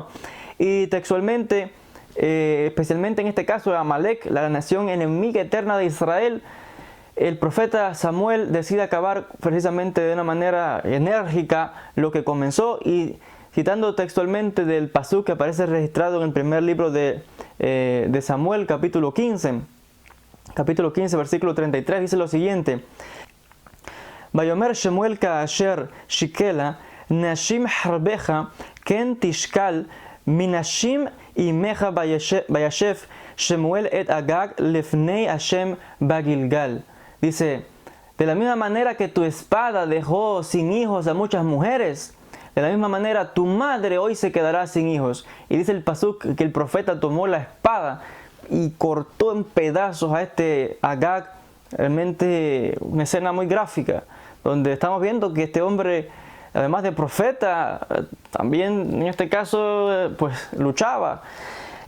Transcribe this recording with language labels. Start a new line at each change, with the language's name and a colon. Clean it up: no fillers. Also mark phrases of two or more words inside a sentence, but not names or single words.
Spanish: Y textualmente, especialmente en este caso de Amalek, la nación enemiga eterna de Israel, el profeta Samuel decide acabar precisamente de una manera enérgica lo que comenzó. Y citando textualmente del pasuk que aparece registrado en el primer libro de Samuel, capítulo 15, versículo 33, dice lo siguiente:
Hebrew: ויאמר שמואל כאשר שכלה נשים חרבך כן תשכל מנשים אמך וישסף שמואל את אגג לפני השם בגלגל.
Spanish: Dice, de la misma manera que tu espada dejó sin hijos a muchas mujeres, de la misma manera tu madre hoy se quedará sin hijos. Y dice el pasuk que el profeta tomó la espada y cortó en pedazos a este Agag. Realmente una escena muy gráfica, donde estamos viendo que este hombre, además de profeta, también en este caso pues luchaba.